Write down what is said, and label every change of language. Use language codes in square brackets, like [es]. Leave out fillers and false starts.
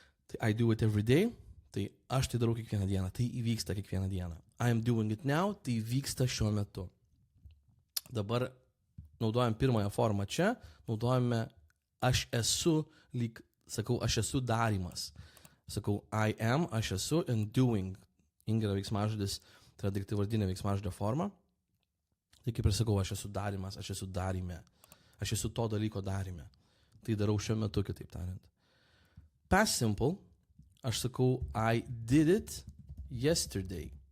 [lt] Tai I do it every day, tai aš tai darau kiekvieną dieną, tai įvyksta kiekvieną dieną. I am doing it now, tai vyksta šiuo metu. Dabar naudojam pirmąją formą čia, naudojame aš esu, lyg, sakau, aš esu darymas. [en] Sakau, I am, aš esu, and doing. [lt] Yra veiksmažodis, tai yra daiktavardinė veiksmažodžio forma. Tai kaip ir sakau, aš esu darymas, aš esu daryme. Aš esu to dalyko daryme. Tai darau šiuo metu, kitaip tariant. [en] Past simple, aš sakau, I did it yesterday.